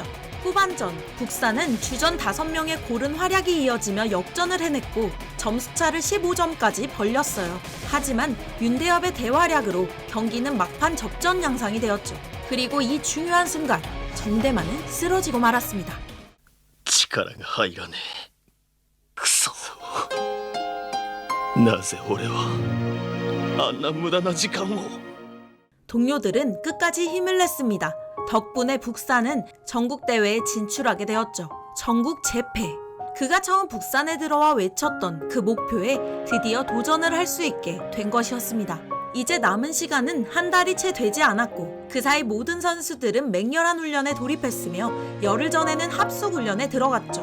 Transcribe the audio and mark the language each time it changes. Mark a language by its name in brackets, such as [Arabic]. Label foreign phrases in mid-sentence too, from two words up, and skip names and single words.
[Korean] 후반전, 북산은 주전 5명의 고른 활약이 이어지며 역전을 해냈고 점수차를 15점까지 벌렸어요. 하지만 윤대엽의 대활약으로 경기는 막판 접전 양상이 되었죠. 그리고 이 중요한 순간, 정대만은 쓰러지고 말았습니다. [Japanese] 力が入らねえ。クソ。なぜ俺はあんな無駄な時間を。 [Korean] 동료들은 끝까지 힘을 냈습니다. 덕분에 북산은 전국대회에 진출하게 되었죠. 전국 재패. 그가 처음 북산에 들어와 외쳤던 그 목표에 드디어 도전을 할 수 있게 된 것이었습니다. 이제 남은 시간은 한 달이 채 되지 않았고 그 사이 모든 선수들은 맹렬한 훈련에 돌입했으며 열흘 전에는 합숙 훈련에 들어갔죠.